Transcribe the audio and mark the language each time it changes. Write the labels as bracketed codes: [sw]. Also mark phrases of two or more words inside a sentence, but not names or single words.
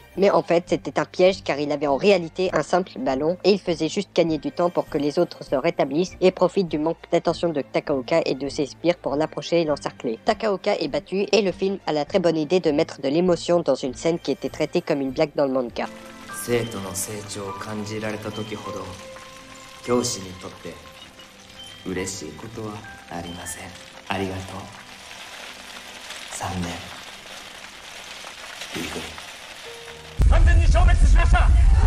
[fr] Mais en fait, c'était un piège car il avait en réalité un simple ballon et il faisait juste gagner du temps pour que les autres se rétablissent et profitent du manque d'attention de Takaoka et de ses sbires pour l'approcher et l'encercler. Takaoka est battu et le film a la très bonne idée de mettre de l'émotion dans une scène qui était traitée comme une blague dans le manga. [ja] 教師にとって嬉しいことはありません。ありがとう。3年 B 組完全に消滅しました。